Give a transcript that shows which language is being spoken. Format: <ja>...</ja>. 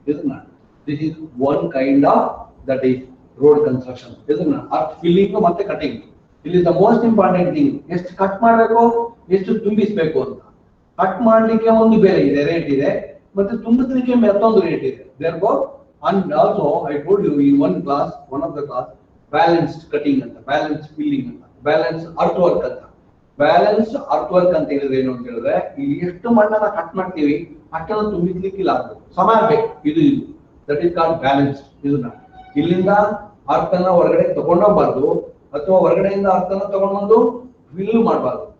<kn>ಇದನ್ನ</kn> <en>This is one kind of that is road construction.</en> <kn>ಇದನ್ನ ಅರ್ಥ ಫಿಲ್ಲಿಂಗ್ ಮತ್ತೆ ಕಟಿಂಗ್. ಇಲ್ಲಿ</kn> <en>the most important thing,</en> <kn>ಎಷ್ಟು ಕಟ್ ಮಾಡಬೇಕು, ಎಷ್ಟು ತುಂಬಿಸ್ಬೇಕು ಅಂತ. ಕಟ್ ಮಾಡ್ಲಿಕ್ಕೆ ಒಂದು ಬೆಲೆ ಇದೆ, ರೇಟ್ ಇದೆ, ಮತ್ತೆ ತುಂಬಿಸ್ಲಿಕ್ಕೆ ಮತ್ತೊಂದು ರೇಟ್ ಇದೆ.</kn> <en>therefore and also I told you in one of the class, balanced cutting</en> <kn>anta,</kn> <en>balanced filling anta, balanced earthwork anta.</en> <kn>Balanced earthwork ಅಂತ ಹೇಳಿದ್ರೆ ಏನು ಅಂತ ಹೇಳಿದ್ರೆ, ಇಲ್ಲಿ ಎಷ್ಟು ಮಣ್ಣನ್ನ ಕಟ್ ಮಾಡ್ತೀವಿ ಅಷ್ಟನ್ನು ತುಂಬಿಸ್ಲಿಕ್ಕೆ ಇಲ್ಲ, ಸಮ ಬೇಕು. ಇದು</kn> <en>That is called balance.</en> <kn>ಇದನ್ನ ಇಲ್ಲಿಂದ ಅರ್ಥನ ಹೊರಗಡೆ ತಗೊಂಡೋಗ್ಬಾರ್ದು, ಅಥವಾ ಹೊರಗಡೆಯಿಂದ ಅರ್ಥನ ತಗೊಂಡ್ಬಂದು ಫಿಲ್ ಮಾಡಬಾರ್ದು.</kn>